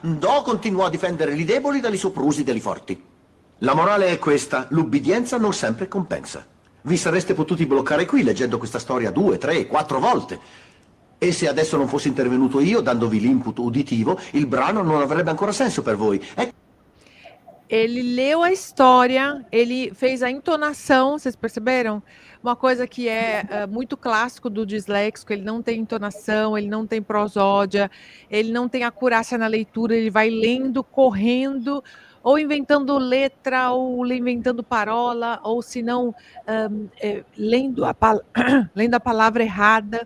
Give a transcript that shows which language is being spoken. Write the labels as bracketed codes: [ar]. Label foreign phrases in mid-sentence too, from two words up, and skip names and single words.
[it] Ndò continuò a difendere i deboli dagli soprusi degli forti. La morale è questa, l'ubbidienza non sempre compensa. Vi sareste potuti bloccare qui leggendo questa storia 2, 3, 4 volte. E se adesso non fossi intervenuto io, dandovi l'input uditivo, il brano non avrebbe ancora senso per voi. [pt] Ele leu a história, ele fez a entonação, vocês perceberam? Uma coisa que é muito clássico do disléxico, ele não tem entonação, ele não tem prosódia, ele não tem acurácia na leitura, ele vai lendo, correndo, ou inventando letra, ou inventando parola, ou se não, lendo a palavra errada.